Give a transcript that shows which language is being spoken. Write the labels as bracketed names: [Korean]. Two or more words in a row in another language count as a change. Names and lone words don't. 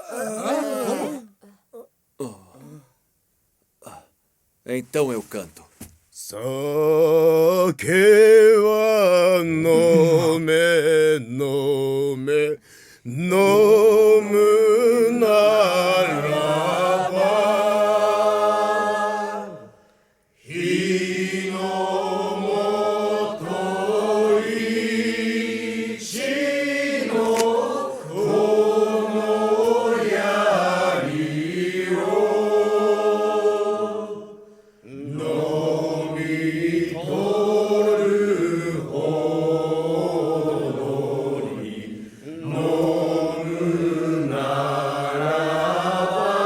[Portuguese] Então eu canto. [Japanese] 酒は飲め、飲め、飲むならば. 日の本一のこの槍を飲み取るほどに飲むならば.